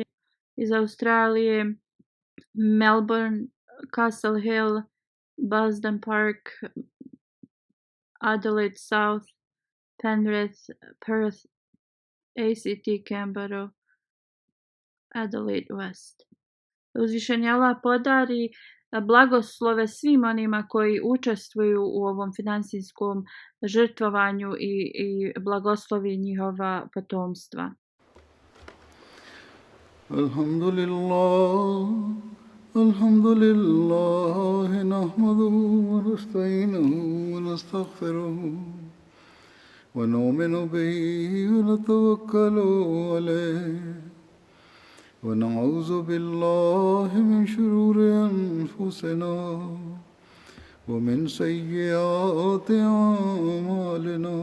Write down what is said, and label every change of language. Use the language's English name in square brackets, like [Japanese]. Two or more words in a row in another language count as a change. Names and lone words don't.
[Bosnian] Iz Australije Melbourne, Castle Hill, Busdon Park, Adelaide South, Penrith, Perth, ACT Canberra, Adelaide West. Uzvišeni Allah podari blagoslove svim onima koji učestvuju u ovom financijskom žrtvovanju i blagoslovi njihova potomstva. [Arabic] الحمد لله نحمده ونستعينه ونستغفره ونؤمن به ونتوكل عليه ونعوذ بالله من شرور أنفسنا ومن سيئات أعمالنا.